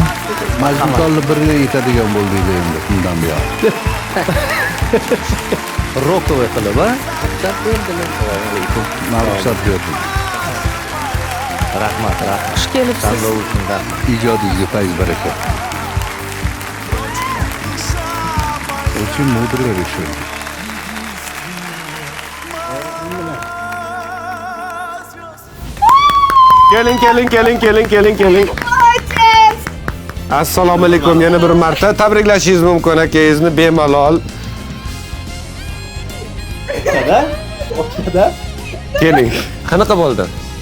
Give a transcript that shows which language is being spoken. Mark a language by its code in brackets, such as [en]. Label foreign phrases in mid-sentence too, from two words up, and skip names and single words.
[uz] Majnuntolni birga yetadigan bo'ldingiz endi bundan buyon. Rokovый qilib, ha? Men ruxsat berdim. Rahmat. Xush kelibsiz. Tanlov uchun rahmat. Ijodingizga fayz baraka. [ru] Очень мудрое решение. [uz] Keling. Assalomu alaykum, yana bir marta tabriklashingiz mumkin akangizni bemalol. Keling. Qanaqa bo'ldi?